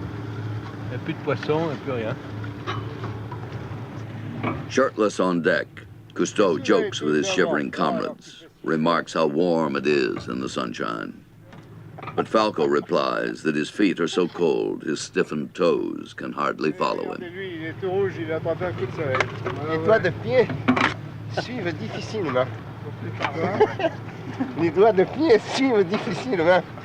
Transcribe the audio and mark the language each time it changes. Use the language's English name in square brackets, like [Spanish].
[French] Il n'y a plus de poissons, il n'y a plus rien. [English] Shirtless on deck, Cusто jokes with his shivering comrades, remarks how warm it is in the sunshine. But Falco replies that his feet are so cold, his stiffened toes can hardly follow him. [French] Les doigts de pied suivent difficilement. Les doigts de pied suivent difficilement.